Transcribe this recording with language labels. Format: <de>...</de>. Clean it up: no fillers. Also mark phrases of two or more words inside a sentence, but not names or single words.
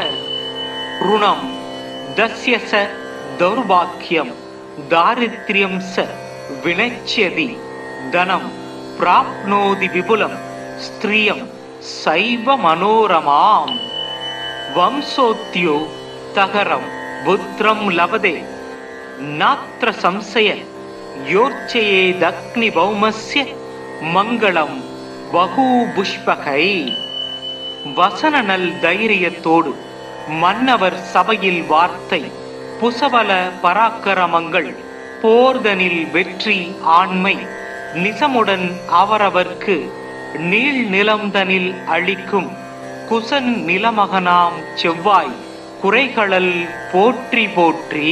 <sa>ऋणं दस्य स दौर्भाग्यं दारिद्र्यं स विनश्यति धनं प्राप्नोति विपुलं स्त्रियं सैव मनोरमाम्। वंशोद्यो तगरं पुत्रं लभते नात्र संशय योर्चयेदग्निभौमस्य मङ्गलं बहुपुष्पकै।</sa> <ta>वसननल தைரியத்தோடு மன்னவர் சபையில் வார்த்தை புசபல பராக்கிரமங்கள் போர்தனில் வெற்றி ஆண்மை நிசமுடன் அவரவர்க்கு நீள் நிலம்தனில் அளிக்கும் குசன் நிலமகனாம் செவ்வாய் குறைகளல் போற்றி போற்றி।</ta>